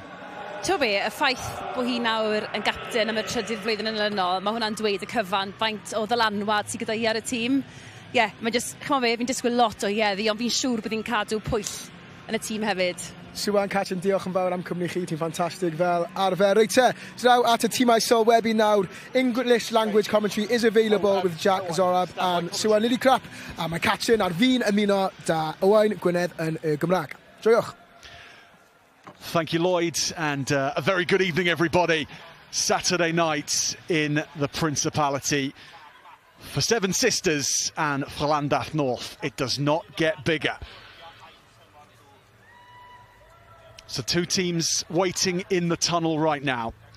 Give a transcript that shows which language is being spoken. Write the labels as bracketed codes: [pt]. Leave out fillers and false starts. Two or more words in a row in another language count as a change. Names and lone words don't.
[cy] Ti'n be, y ffaith bod hi nawr yn gapten am y trydydd flwyddyn yn ylynol, mae hwnna'n dweud y cyfan faint o ddylanwad sydd gyda hi ar y tîm. Mae'n just, fi'n disgwyl lot o heddi, ond fi'n siŵr bod hi'n cadw pwyll yn y tîm hefyd. Siwan, Catrin, diolch yn fawr am cwmni chi, ti'n ffantastig fel arfer. Reit te, draw at y tîmau sylwebu nawr. [en] English language commentary is available with Jack Zorab and Siwan Lily Crap. [cy] A mae Catrin ar fi'n ymuno da Owain Gwynedd yn y Gymraeg. Joiwch. [en] Thank you, Lloyd, and a very good evening, everybody. Saturday night in the Principality. For Seven Sisters and for Llandaff North, it does not get bigger. So 2 teams waiting in the tunnel right now.